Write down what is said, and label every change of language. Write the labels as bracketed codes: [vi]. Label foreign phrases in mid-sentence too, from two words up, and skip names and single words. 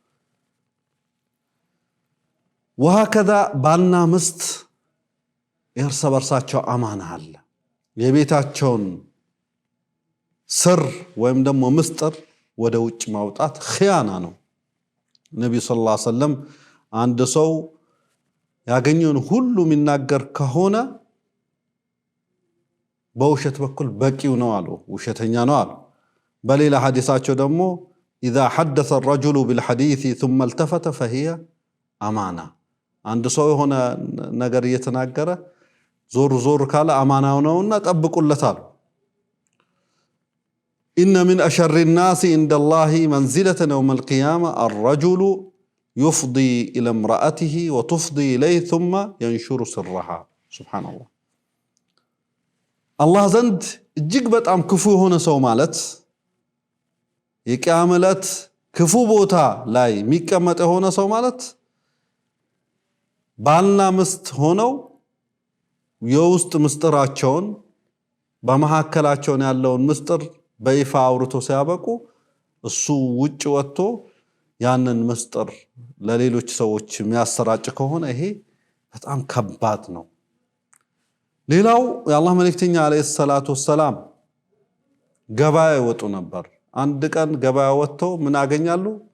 [am] ወሀከዛ ባልና ሚስት እርስ በርሳቸው አማና አለ። የቤታቸውን ስር ወይም ደግሞ ምስጢር ወደ ውጭ ማውጣት ኺያና ነው። ነብዩ [ar] صلى الله عليه وسلم [am] አንድ ሰው ያገኘውን ሁሉ የሚናገር ከሆነ በውሸት በኩል በቂው ነው አሉ፣ ውሸተኛ ነው አሉ። በሌላ ሐዲሳቸው ደግሞ [ar] إذا حدث الرجل بالحديث ثم التفت فهي أمانة [am] አንድ ሰው የሆነ ነገር እየተናገረ ዞር ካለ አማናው ነውና ጠብቁለታል። [ar] إن من أشر الناس عند الله منزلة يوم القيامة الرجل يفضي إلى امرأته وتفضي إليه ثم ينشر سرها سبحان الله الله [am] ዘንድ እጅግ በጣም ክፉ የሆነ ሰው ማለት የቂያም ዕለት ክፉ ቦታ ላይ የሚቀመጥ የሆነ ሰው ማለት ባልና ሚስት ሆነው የውስጥ ምስጢራቸውን በመሐከላቸው ያለውን ምስጢር በይፋ አውርቶ ሲያበቁ እሱ ውጭ ወጥቶ ያንን ምስጢር ለሌሎች ሰዎች የሚያሰራጭ ከሆነ ይሄ በጣም ከባድ ነው። ሌላው የአላህ መልእክተኛ [ar] عليه الصلاة والسلام [am] ገበያ ይወጡ ነበር። አንድ ቀን ገበያ ወጥተው ምን ያገኛሉ?